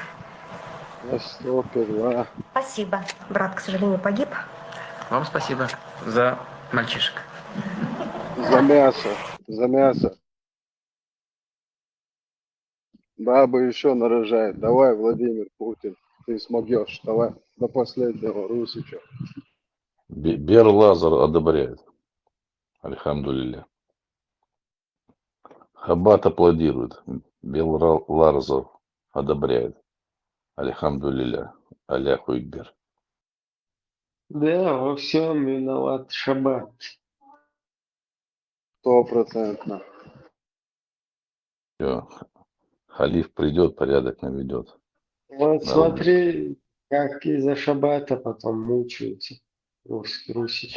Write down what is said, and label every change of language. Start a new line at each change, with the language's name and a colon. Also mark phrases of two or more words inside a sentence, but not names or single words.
Russian: Спасибо. Брат, к сожалению, погиб. Вам спасибо за мальчишек. За мясо. Баба еще нарожает. Давай, Владимир Путин, ты смогешь. Давай, до последнего Русича. Бер Лазар одобряет. Альхамдулилля. Хаббат аплодирует. Бел Лазар одобряет.
Arabic: الحمد لله. الله أكبر.
Russian: Да, во всем виноват шаббат. 100%. Все. Халиф придет, порядок наведет. Вот смотри, как из-за шаббата потом мучаются русичи.